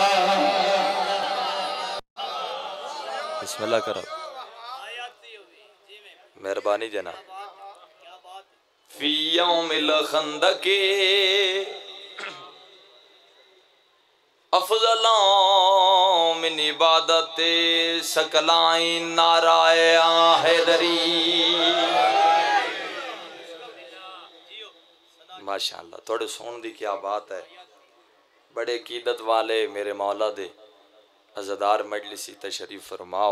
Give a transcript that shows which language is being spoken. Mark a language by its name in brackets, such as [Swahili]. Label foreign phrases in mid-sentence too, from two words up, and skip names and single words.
[Punjabi] بسم اللہ کرو. مہربانی جناں. [Arabic] في يوم الخندق أفضل من عبادة الثقلين [Punjabi] نعرۂ حیدری. ماشاءاللہ. تھوڑے سن دی کیا بات ہے. بڑے عقیدت والے میرے مولا دے عزادار مجلسی تشریف فرماؤ.